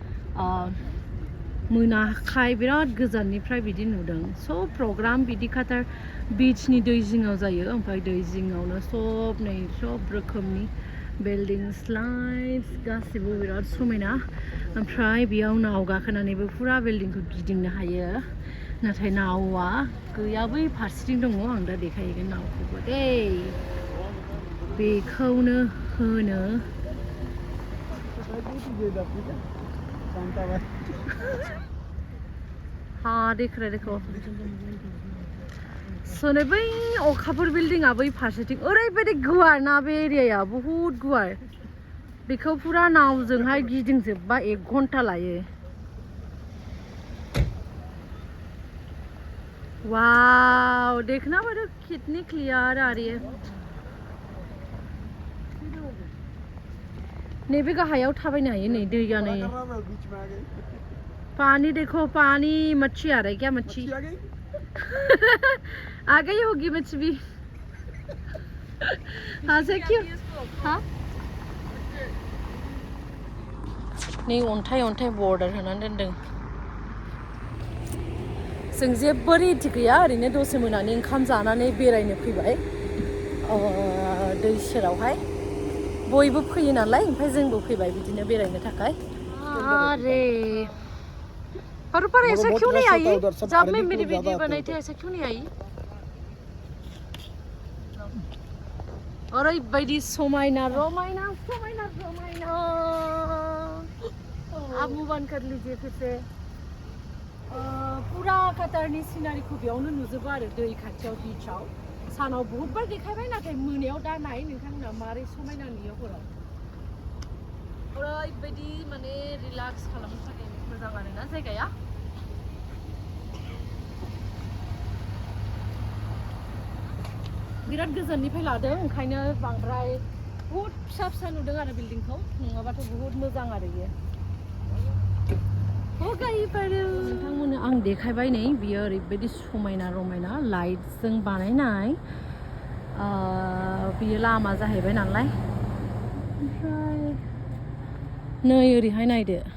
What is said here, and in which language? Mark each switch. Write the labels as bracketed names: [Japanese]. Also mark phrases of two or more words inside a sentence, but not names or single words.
[Bodo] मोनाखाय बिराद गोजाननिफ्राय बिदि नुदों सब प्रग्राम बिदि काटार बीचनि दै जिङाव जायो ओमफ्राय दै जिङावनो सब नै सब रोखोमनि बिल्डिंस लाइट्स गासिबो बिराद समायना ओमफ्राय बेयाव नाव गाखोनानैबो फुरा बिल्डिंखौ गिदिंनो हायो नाथाय नावा गैया बै फारसेथिं दङ आं दा देखायगोन नावखौबो दै बेखौनो होनो [Hindi] हाँ देख रहे देखो सोने [Bodo] बै अखाफोर बिल्डिंआ बै फारसेथिं ओरैबायदि गुवार ना बे एरियाया बहुत गुवार बेखौ फुरा नावजोंहाय गिदिंजोबबा 1 घन्टा लायो [Hindi] वाव देखना बड़ा कितनी क्लियर आ रही है [Bodo] नैबे गाहायाव थाबायनो हायो नै दैया नै [Hindi] पानी देखो पानी मच्छी आ रहा है क्या मच्छी आ गई होगी मच्छी भी हाँ से क्यों हाँ [Bodo] नै अन्थाइ अन्थाइ बर्डार होनानै दोनदों जों जेबो रेडि गैया ओरैनो दसे मोनानि ओंखाम जानानै बेरायनो फैबाय दै सेरावहाय बयबो फैयो नालाय ओमफ्राय जोंबो फैबाय बिदिनो बेरायनो थाखाय [Hindi] अरे पर ऐसा क्यों नहीं आई जब मैं मेरी वीडियो बनाई थी ऐसा क्यों नहीं आई [Bodo] ओरैबायदि समायना रमायना समायना रमायना [Hindi] आप मुंह बंद कर लीजिए फिर से पूरा [Bodo] काटारनि सिनारिखौ बेयावनो नुजोबो आरो दै खाथियाव बीचाव सानाव [Hindi] बहुत बार [Bodo] देखायबाय नाथाय मोनायाव दा नाय नोंथांमोना मारै समायना नुयो हराव ओरैबायदि माने रिलेक्स खालामनो थाखाय मोजां आरोना जायगाया बिराद गोजाननिफ्राय लादों ओंखायनो बांद्राय बहुत फिसा फिसा नुदों आरो बिल्डिंखौ नङाबाथ' बहुत मोजां आरो इयो नोंथांमोननो आं देखायबाय नै बियो ओरैबायदि समायना रमायना लाइटजों बानायनाय बियो लामा जाहैबाय नालाय ओमफ्राय नै ओरैहाय नायदो